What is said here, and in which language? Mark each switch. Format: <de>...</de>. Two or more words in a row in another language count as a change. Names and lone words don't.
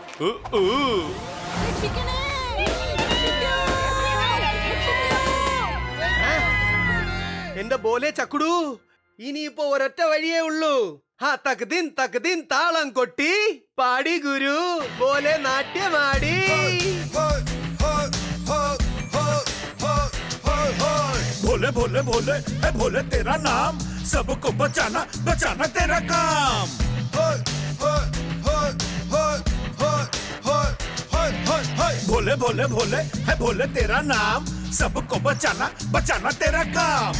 <ml>എന്റെ ബോലെ ചക്കുടു, ഇനിയിപ്പോ ഒരൊറ്റ വഴിയേ ഉള്ളൂ. തകദിൻ താളം കൊട്ടി പാടി ഗുരു ബോലെ നാട്യമാടി.</ml> <hi>भोले भोले भोले है भोले तेरा नाम, सबको बचाना बचाना तेरा काम. भोले भोले भोले है भोले तेरा नाम, सबको बचाना बचाना तेरा काम.</hi>